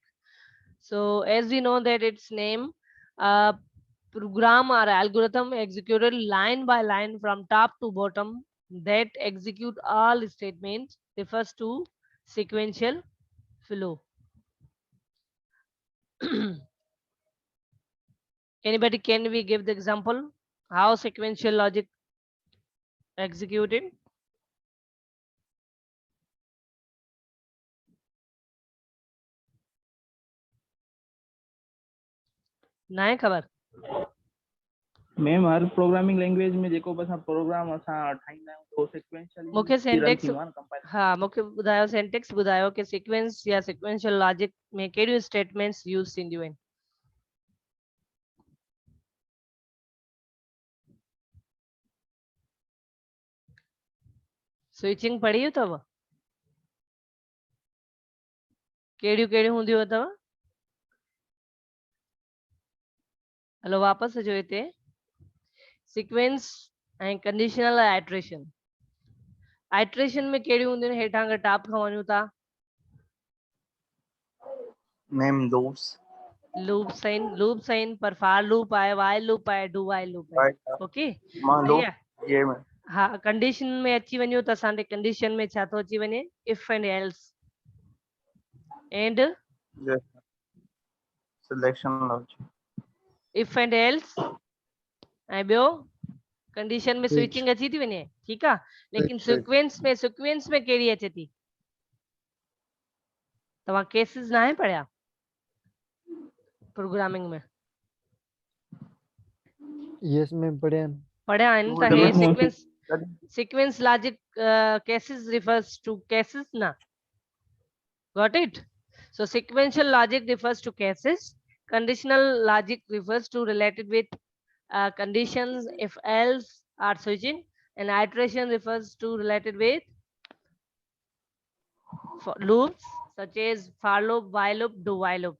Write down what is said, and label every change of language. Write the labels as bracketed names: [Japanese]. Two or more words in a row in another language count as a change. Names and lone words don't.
[English] So as we know that its name, program or algorithm executed line by line from top to bottom that execute all statements refers to sequential flow. Anybody, can we give the example how sequential logic executed? [Sindhi] ना है खबर? मैम हर [English] programming language [Sindhi] में जेको बस प्रोग्राम असां ठाहींदा आहियूं तो सीक्वेंशियल मूंखे सिंटेक्स, कंपाइल. हाँ मूंखे ॿुधायो, सिंटेक्स ॿुधायो कि सीक्वेंस या [English] sequential logic [Sindhi] में कहिड़ियूं स्टेटमेंट्स यूज़ थींदियूं आहिनि? स्विचिंग पढ़ी अथव? कहिड़ियूं कहिड़ियूं हूंदियूं अथव? हलो वापसि अचो हिते. सीक्वेंस ऐं [English] conditional iteration. [Sindhi] आइट्रेशन में कहिड़ियूं हूंदियूं आहिनि? हेठां खां टॉप खां वञूं था. मैम लूप्स. लूप्स आहिनि, लूप्स आहिनि, पर [English] for loop [Sindhi] आहे, [English] while loop [Sindhi] आहे, [English] do while loop [Sindhi] आहे. ओके, मां सही लूप आहे. [Urdu] یہ میں [Sindhi] हा, कंडीशन में अची वञूं त असांजे कंडीशन में छा थो अची वञे? [English] if and else and selection logic. if and else [Sindhi] ऐं ॿियो कंडीशन में स्विचिंग अची थी वञे. ठीकु आहे. लेकिन सीक्वेंस में कहिड़ी अचे थी? तव्हां केसिस न आहे पढ़िया प्रोग्रामिंग में? [English] yes ma'am [Sindhi] पढ़िया आहिनि त हे [English] sequence logic cases refers to cases [Sindhi] na. [English] Got it? So sequential logic refers to cases, conditional logic refers to related with conditions, if else or switching, and iteration refers to related with loops such as for loop, while loop, do while loop.